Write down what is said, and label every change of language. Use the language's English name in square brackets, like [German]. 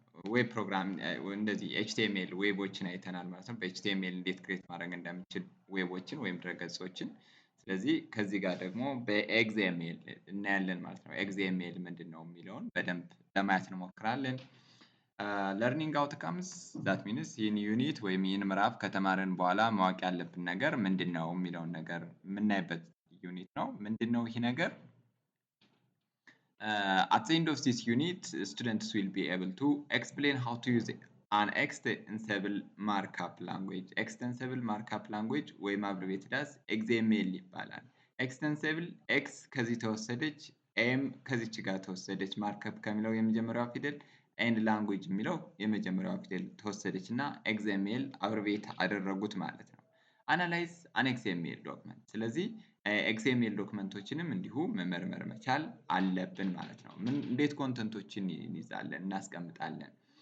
[Amharic] ዌብ ፕሮግራም እንደዚህ ኤችቲኤምኤል ዌቦችን አይተናል ማለት ነው። በኤችቲኤምኤል እንዴት ክሬት ማድረግ እንደምንችል ዌቦችን ወይም ድረገጾችን። ስለዚህ ከዚህ ጋር ደግሞ በኤግዜኤምኤል እናያለን ማለት ነው። ኤግዜኤምኤል ምንድነው የሚለውን በደንብ ለማየት እንሞክራለን። ለርኒንግ አውትካምስ [English] ዛት ሚንስ [Amharic] ይህን ዩኒት ወይም ይህን ምዕራፍ ከተማርን በኋላ ማወቅ ያለብን ነገር ምንድነው የሚለውን ነገር የምናይበት ዩኒት ነው። ምንድነው ይህ ነገር? [English] At the end of this unit, students will be able to explain how to use an extensible markup language. [Amharic] Extensible markup language ወይም [English] abbreviated as XML [Amharic] ይባላል። extensible x ከዚህ ተወሰደች m ከዚች ጋር ተወሰደች ማርክአፕ ከሚለው የመጀመሪያው ፊደል ኤንድ ላንጉዌጅ የሚለው የመጀመሪያው ፊደል ተወሰደች እና XML አብሬቪየት አደረጉት ማለት ነው። [English] አናላይዝ አን ኤክስኤምኤል ዶክመንት። [Amharic] ስለዚህ ኤክስኤምኤል ዶክመንቶችንም እንዲሁ መመርመር መቻል አለብን ማለት ነው። እንዴት ኮንተንቶችን እንይዛለን እናስቀምጣለን?